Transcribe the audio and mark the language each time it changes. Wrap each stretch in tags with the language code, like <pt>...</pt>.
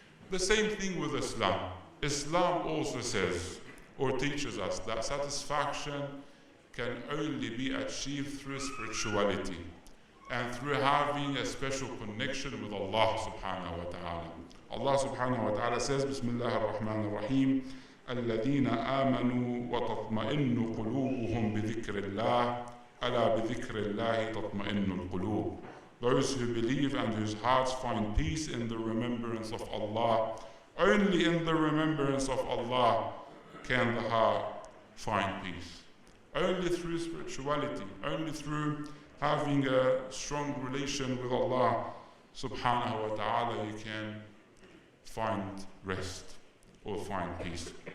<en>The same thing with Islam. Islam also says or teaches us that satisfaction can only be achieved through spirituality and through having a special connection with Allah subhanahu wa ta'ala. Allah subhanahu wa ta'ala says, Bismillah ar-Rahman ar-Rahim,</en> <ar>الذين آمنوا وتطمئن قلوبهم بذكر الله ألا بذكر الله تطمئن القلوب.</ar> <en>Those who believe and whose hearts find peace in the remembrance of Allah. Only in the remembrance of Allah can the heart find peace. Only through spirituality, only through having a strong relation with Allah subhanahu wa ta'ala, you can find rest or find peace.</en>